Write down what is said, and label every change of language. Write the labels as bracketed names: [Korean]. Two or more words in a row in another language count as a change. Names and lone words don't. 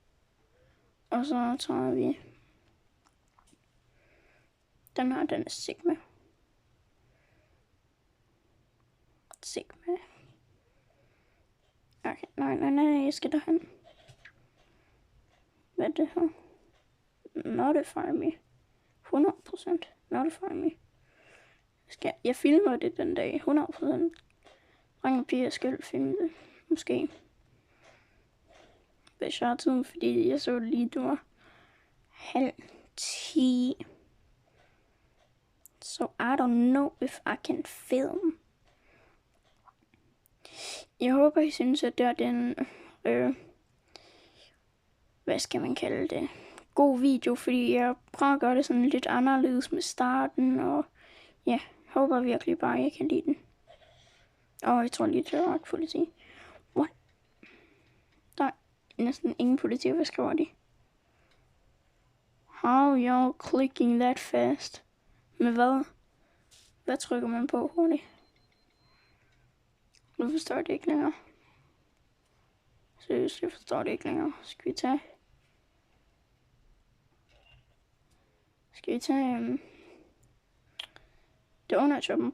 [Danish] Og så tager vi Den her, den er Sigma. Sigma. Okay, nej, jeg skal derhen. Hvad er det her? [English] Notify me. 100%. Notify me. [Danish] Jeg filmer det den dag. 100%. Drenge og piger skal filme det. Måske. Hvis jeg har tid, fordi jeg så lige, det var 9:30. [English] So I don't know if I can film. [Danish] Jeg håber, I synes, at det er den, hvad skal man kalde det, god video, fordi jeg prøver at gøre det sådan lidt anderledes med starten, og ja, håber virkelig bare, at jeg kan lide den. Og jeg tror lige, det er ret politi. [English] What? [Danish] Der er næsten ingen politi, hvad skriver de? [English] How y'all clicking that fast? [Danish] Med hvad? Hvad trykker man på hurtigt? Nu forstår jeg det ikke længere. Seriøst, jeg forstår det ikke længere. Skal vi tage det under shoppen.